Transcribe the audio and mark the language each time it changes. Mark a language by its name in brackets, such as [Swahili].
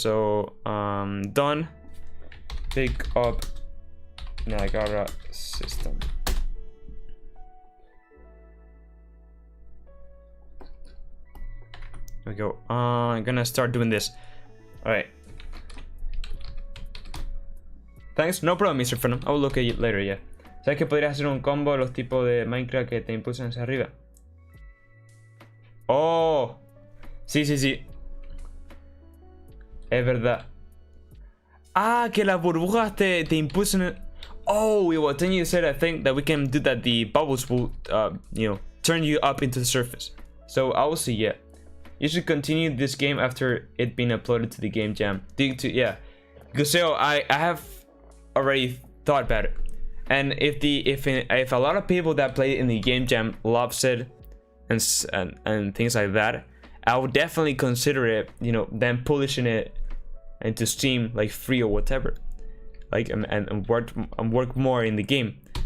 [English] So done. Pick up Niagara system. There we go. I'm gonna start doing this. All right. Thanks, no problem, Mr. Phantom. I will look at it later, yeah. [Spanish] ¿Sabes que podrías hacer un combo de los tipos de Minecraft que te impulsan hacia arriba? Oh, sí. Es verdad. Ah, que las burbujas te impulsan. [English] Oh, well, then you said, I think that we can do that. The bubbles will, turn you up into the surface. So I will see, yeah. You should continue this game after it being uploaded to the game jam. Yeah. Guseo, I have already thought about it, and if a lot of people that play it in the game jam loves it and things like that, I would definitely consider it, then publishing it into Steam like free or whatever, like and work more in the game.